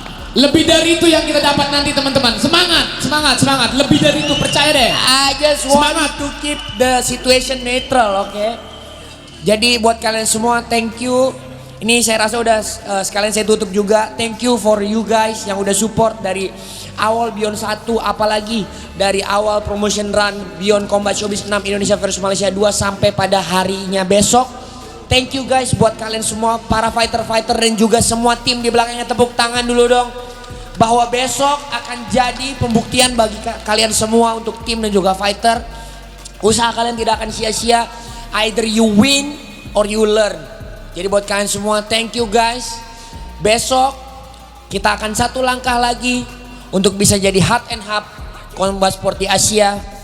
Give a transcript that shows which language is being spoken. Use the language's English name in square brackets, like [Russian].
[Indonesian] Lebih dari itu yang kita dapat nanti teman-teman. Semangat. Lebih dari itu, percaya deh. [English] I just want to keep the situation neutral, okay? [Indonesian] Jadi buat kalian semua, [English] thank you. [Indonesian] Ini saya rasa udah sekalian saya tutup juga. [English] Thank you for you guys [Indonesian] yang udah support dari awal Beyond 1, apalagi dari awal promotion run Beyond Combat Showbiz 6 Indonesia versus Malaysia 2 sampai pada harinya besok. [English] Thank you guys [Indonesian] buat kalian semua, para fighter-fighter dan juga semua tim di belakangnya. Tepuk tangan dulu dong. Bahwa besok akan jadi pembuktian bagi kalian semua untuk tim dan juga fighter. Usaha kalian tidak akan sia-sia. [English] Either you win or you learn. [Indonesian] Jadi buat kalian semua, [English] thank you guys. [Indonesian] Besok kita akan satu langkah lagi untuk bisa jadi [English] hub and hub combat sport [Indonesian] di Asia.